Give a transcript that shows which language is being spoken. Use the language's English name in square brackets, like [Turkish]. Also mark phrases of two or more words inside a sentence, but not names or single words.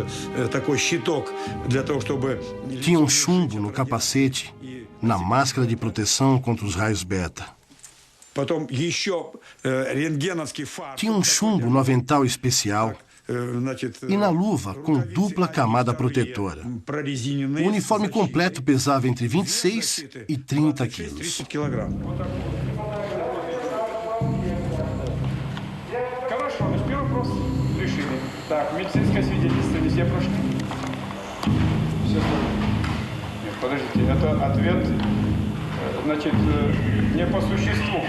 [Portuguese] Tinham chumbo no capacete, na máscara de proteção contra os raios beta. Tinha um chumbo no avental especial e na luva com dupla camada protetora. O uniforme completo pesava entre 26 e 30 quilos. [Russian] Хорошо, наш первый вопрос решили. Так, медицинское свидетельство все прошли? Все прошли. Нет, подождите, это ответ, значит, не по существу.